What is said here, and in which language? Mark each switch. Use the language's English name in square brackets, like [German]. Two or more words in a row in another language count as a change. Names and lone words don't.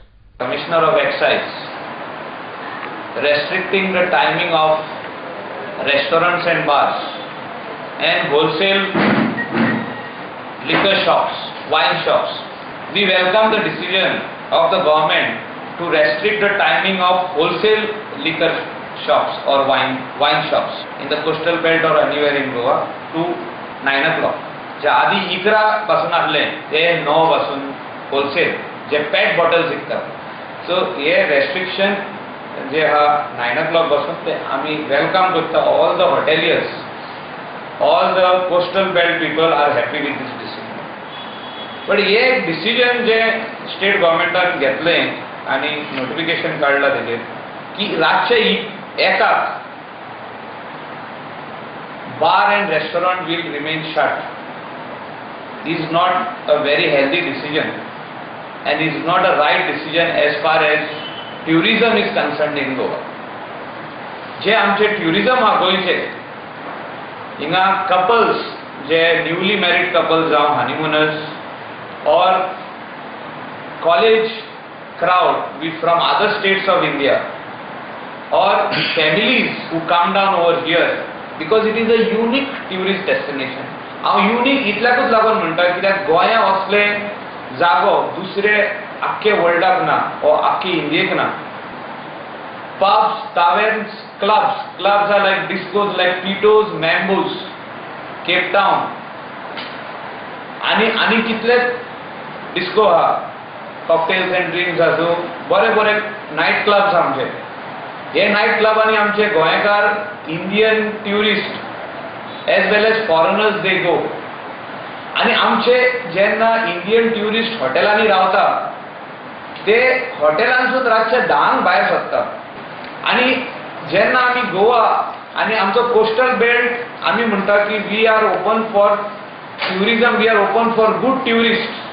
[English] Commissioner of Excise restricting the timing of restaurants and bars and wholesale liquor shops wine shops. We welcome the decision of the government to restrict the timing of wholesale liquor shops or wine shops in the coastal belt or anywhere in Goa to 9 o'clock. [Konkani] जे आधी 11 पासून आसले ते 9 पासून होलसेल जे [English] PET bottles [Konkani] विकतात. सो हे रेस्ट्रिक्शन जे हा [English] 9 o'clock [Konkani] पासून ते आमी वेलकम करता. [English] all the hoteliers, all the coastal belt people are happy with this decision. [Konkani] बट हे एक डिसिजन जे स्टेट गव्हर्मेंटान घेतलें आनी नोटिफिकेशन काडला तेजेर की रातचे एकाक [English] bar and restaurant will remain shut. This is not a very healthy decision and is not a right decision as far as tourism is concerned in Goa. [Konkani] जे आमचे tourism हा गोंयचे हिंगा couples जे [English] newly married couples [Konkani] जावं [English] honeymooners or college crowd from other states of India or families who come down over here because it is a unique tourist destination. [Konkani] हांव युनिक इतल्याकूच लागून म्हणटा कित्याक गोंया असले जागो दुसरे आख्खे वर्ल्डाक ना ओ आख्खी इंडियेक ना. [English] pubs, taverns, clubs or like discos like Pitos, [Konkani] मॅम्बोज, केप टावन आनी कितलेच डिस्को आहा, [English] cocktails and drinks [Konkani] आसूं, बरे [English] night clubs [Konkani] आमचे. हे नायट क्लबांनी आमचे गोंयकार [English] Indian tourist as well as foreigners they go. [Konkani] आणि आमचे जेन्ना [English] Indian tourist [Konkani] हॉटेलांनी रावता ते हॉटेलांसून रातचे 10 भायर सरता. आणि जेन्ना आमी गोवा आनी आमचो [English] coastal belt [Konkani] आमी म्हणटा की [English] we are open for tourism, we are open for good tourist.